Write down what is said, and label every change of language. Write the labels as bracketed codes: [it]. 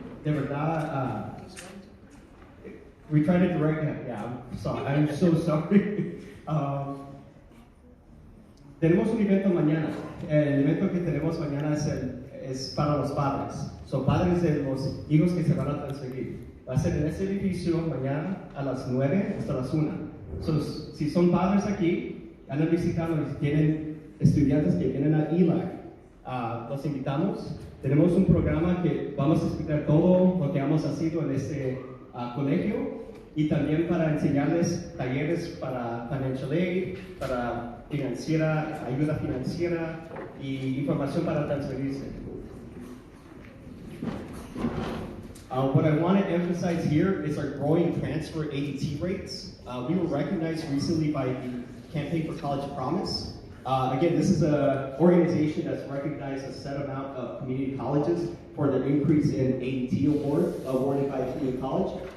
[es] de verdad, [en] we try to direct him. Yeah, I'm sorry. I'm so sorry. [es] Tenemos un evento mañana. El evento que tenemos mañana es para los padres. Son padres de los hijos que se van a transferir. Va a ser en este edificio mañana a las 9 hasta las 1. Si son padres aquí, andan visitando y tienen estudiantes que vienen a ELAC, los invitamos. Tenemos un programa que vamos a explicar todo lo que hemos hecho en este colegio y también para enseñarles talleres para financial aid, para ayuda financiera y información para transferirse. [en] What I want to emphasize here is our growing transfer ADT rates. We were recognized recently by the Campaign for College Promise. Again, this is an organization that's recognized a set amount of community colleges for their increase in ADT awarded by community college.